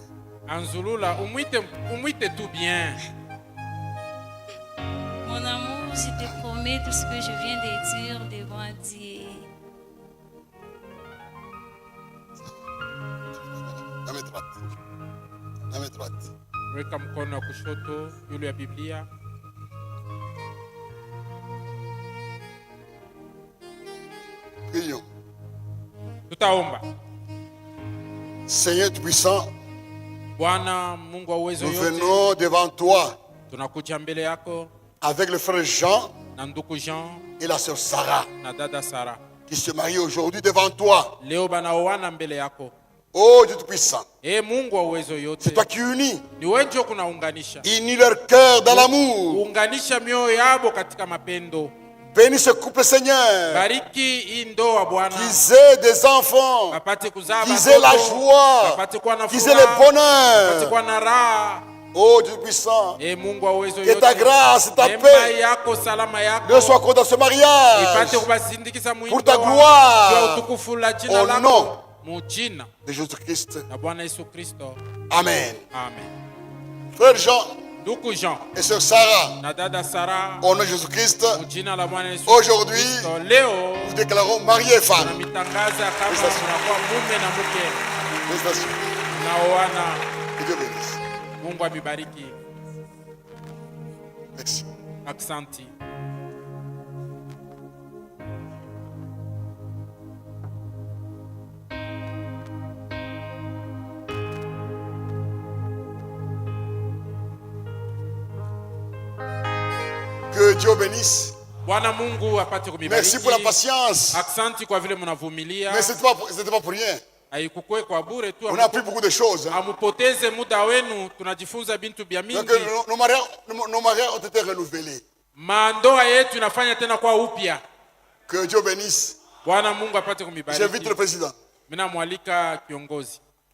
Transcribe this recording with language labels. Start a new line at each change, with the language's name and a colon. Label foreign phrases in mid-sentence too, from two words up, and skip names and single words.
French: Anzulula, umuite tu bien. Mon amour, je te promets tout ce que je viens de dire devant Dieu. La main droite. La main droite.
Swahili: Weka mkono wa kushoto yule ya Biblia.
French: Prions.
Swahili: Tutaomba.
French: Seigneur Tout-Puissant,
Swahili: Bwana Mungu wa uwezo
French: nous
Swahili: yote,
French: venons devant toi
Swahili: tunakuja mbele yako
French: avec le frère Jean
Swahili: na ndugu Jean
French: et la sœur Sarah
Swahili: na dada Sara.
French: qui se marient aujourd'hui devant toi.
Swahili: Leo banaoana mbele yako.
French: Oh Dieu Tout-Puissant,
Swahili: Mungu wa uwezo yote,
French: c'est toi qui unis.
Swahili: ni wewe ndio kunaunganisha.
French: Unis leur cœur dans l'amour.
Swahili: Unganisha mioyo yabo katika mapendo.
French: Bénis ce couple, Seigneur.
Swahili: Bariki hii ndoa Bwana.
French: Qu'ils aient des enfants.
Swahili: Bapate kuzaa
French: Qu'ils aient la
Swahili: watoto.
French: joie.
Swahili: Bapate kuwa na
French: Qu'ils aient le
Swahili: furaha. Bapate
French: bonheur.
Swahili: kuwa na raha.
French: Oh Dieu puissant,
Swahili: E Mungu wa uwezo
French: que ta
Swahili: yote,
French: grâce, ta
Swahili: neema
French: paix
Swahili: yako, salama yako
French: ne soit accordée dans ce mariage.
Swahili: ipate kubasindikiza
French: Pour
Swahili: mwito
French: ta
Swahili: wa
French: gloire.
Swahili: juu ya utukufu la jina
French: Au
Swahili: lako
French: nom
Swahili: mu jina
French: de Jésus-Christ.
Swahili: la Bwana Yesu Kristo.
French: Amen.
Swahili: Amen.
French: Frère Jean
Swahili: Ndugu Jean
French: et sœur Sarah,
Swahili: na dada Sara,
French: au nom de Jésus-Christ,
Swahili: mu jina la Bwana Yesu
French: aujourd'hui,
Swahili: Kristo, leo
French: nous déclarons mari et femme.
Swahili: tunamitangaza kama
French: Félicitations.
Swahili: tunakuwa mume na mke
French: Félicitations.
Swahili: naoana.
French: Que Dieu bénisse.
Swahili: Mungu abibariki.
French: Merci.
Swahili: Aksanti.
French: Que Dieu bénisse.
Swahili: Bwana Mungu apate kumibariki.
French: Merci pour la patience.
Swahili: Aksanti kwa vile mnavumilia.
French: Mais ce n'était pas pour rien.
Swahili: Haikukue kwa bure tu.
French: On a appris beaucoup de choses.
Swahili: Amupoteze muda wenu, tunajifunza bintu bya mingi.
French: Donc, nos mariages ont été renouvelés.
Swahili: Mandoa yetu inafanya tena kwa upya.
French: Que Dieu bénisse.
Swahili: Bwana Mungu apate kumibariki.
French: J'invite le président.
Swahili: Mina mwalika kiongozi.